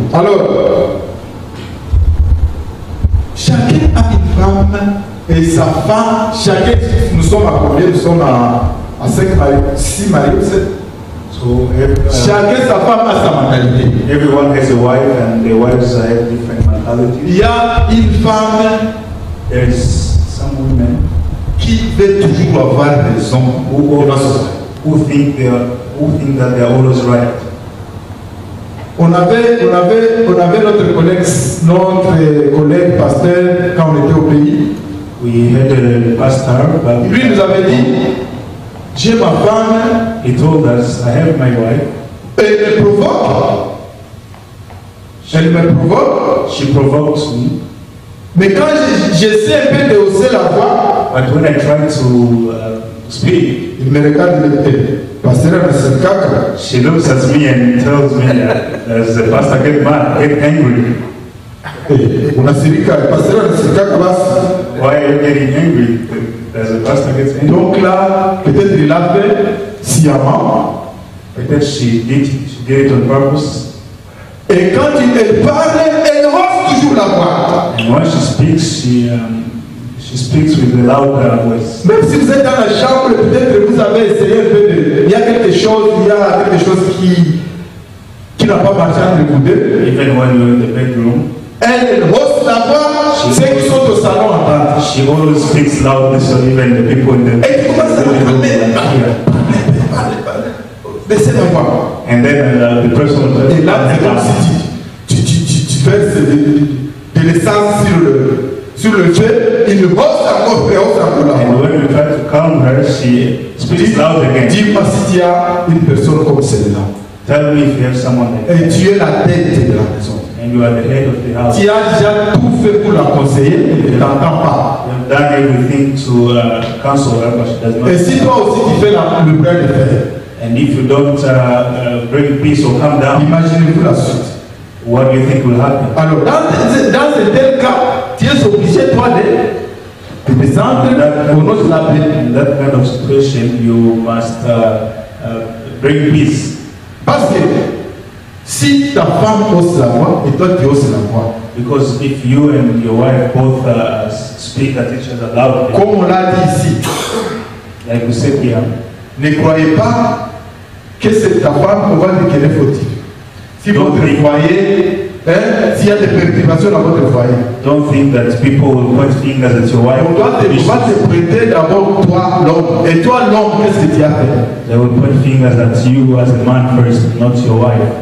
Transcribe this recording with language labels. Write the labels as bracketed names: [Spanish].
[French] Alors, chacun a une femme et sa femme. Chacun, nous sommes à combien? Nous sommes à 5 mariés, 6 mariés, 7. [English] So [French] chacun sa femme a sa mentalité. [English] everyone has a wife and the wives have different mentalities. [French] Il y a une femme [English] There's some women [French] qui veut toujours avoir raison [English] who think that they are always right. [French] On avait notre collègue pasteur quand on était au pays. [English] We had a pastor, but [French] Lui nous avait dit, j'ai ma femme, [English] he told us, I have my wife. [French] elle me provoque. Elle me provoque. [English] She provokes me. [French] Mais quand j'essaie un peu de hausser la voix, [English] But when I try to speak, [French] il me regarde et me dit, pasteur, c'est caca. [English] she looks at me and tells me that as the pastor get mad, get angry. [French] On a série pasteur, c'est caca basse. [English] Why are you getting angry? As the pastor gets angry. [French] Donc là, peut-être il l'a fait sciemment. [English] Because she did it on purpose. [French] Et quand elle parle, elle hausse toujours la voix. [English] And when she speaks with a loud voice. [French] Même si vous êtes dans la chambre, peut-être vous avez essayé un peu de... Il y a quelque chose qui n'a pas marché entre vous deux. [English] Even when you're in the bedroom. [French] Elle hausse la voix, ceux qui sont au salon entendent. [English] She always speaks loudly, so even the people in the [French] Et tu commences à parler. Baissez la voix. [English] And then the person [French] Et là, c'est comme si tu verses de l'essence sur le feu, il hausse encore la voix. [English] And when you try to calm her, she speaks loud again. [French] Dis-moi si tu as une personne comme celle-là. [English] Tell me if you have someone like that. [French] Et tu es la tête de la maison. [English] And you are the head of the house. [French] Tu as déjà tout fait pour la conseiller, elle ne t'entend pas. [English] You have done everything to counsel her, but she does not. [French] Et si toi aussi tu fais le bras de fer, [English] And if you don't bring peace or calm down, [French] imaginez-vous la suite. [English] what do you think will happen? [French] Alors, dans ce tel cas, tu es obligé, toi, de descendre au nom de la paix. [English] In that kind of situation, you must bring peace. [French] Parce que si ta femme hausse la voix et toi tu hausses la voix, [English] Because if you and your wife both speak at each other loudly, [French] comme on l'a dit ici, [English] like we said here, [French] ne croyez pas que c'est ta femme qu'on va dire qu'elle est fautive. Si votre foyer, s'il y a des perturbations dans votre foyer, [English] don't think that people will point fingers at your wife. [French] on va te prêter d'abord toi l'homme. Et toi l'homme, qu'est-ce que tu as fait? [English] They will point fingers at you as a man first, not your wife.